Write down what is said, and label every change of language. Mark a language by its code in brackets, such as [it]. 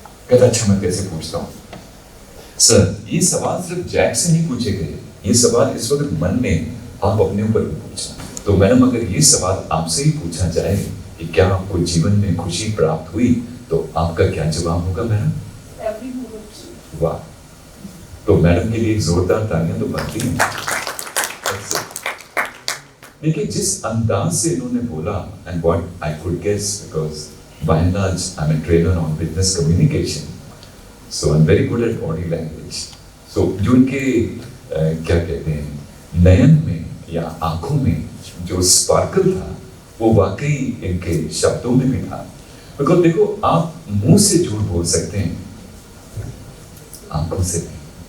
[hi] कहता अच्छा मैं कैसे पूछता हूँ? सर ये सवाल सिर्फ जैक से नहीं पूछे गए, ये सवाल इस वक्त मन में आप अपने ऊपर भी पूछना। तो मैडम अगर ये सवाल आपसे ही पूछा जाए कि क्या आपको जीवन में खुशी प्राप्त हुई, तो आपका क्या जवाब होगा मैडम? वाह, तो मैडम के लिए जोरदार तालियां तो बनती हैं। देखिए जिस अंदाज से इन्होंने बोला, [en] And what I could guess because by and large I'm a trainer on business communication, so I'm very good at body language. [hi] So जो इनके क्या कहते हैं नयन में या आंखों में जो स्पार्कल था वो वाकई इनके शब्दों में भी था। बिकॉज देखो आप मुंह से झूठ बोल सकते हैं, आंखों से नहीं।